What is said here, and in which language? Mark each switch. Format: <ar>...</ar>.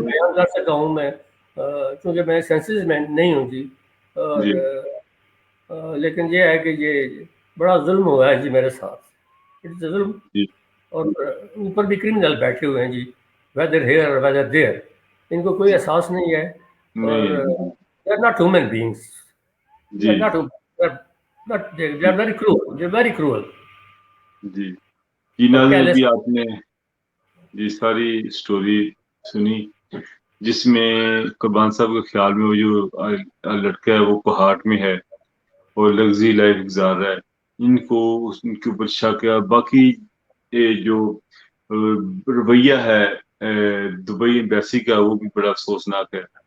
<ur>بیان کر سکتا ہوں میں، کیونکہ میں سینسز میں نہیں ہوں جی. اور لیکن یہ ہے کہ یہ بڑا ظلم ہوا ہے جی میرے ساتھ،</ur> <en>it's a</en> <ur>ظلم. اور اوپر بھی کرمنل بیٹھے ہوئے ہیں جی،</ur> <en>whether here</en> <ur>اور</ur> <en>whether there,</en> <ur>ان کو کوئی احساس نہیں ہے. اور</ur> <en>They are not human beings, they are not, they are very cruel, they are very cruel.</en> <ur>جی ناظرین، ابھی آپ نے یہ ساری اسٹوری سنی جس میں قربان صاحب کے خیال میں وہ جو لڑکا ہے وہ کوہاٹ میں ہے اور لگزری لائف گزار رہا ہے. ان کو ان کے اوپر شک ہے. باقی جو رویہ ہے دبئی ایمبیسی کا وہ بھی بڑا افسوسناک ہے.</ur>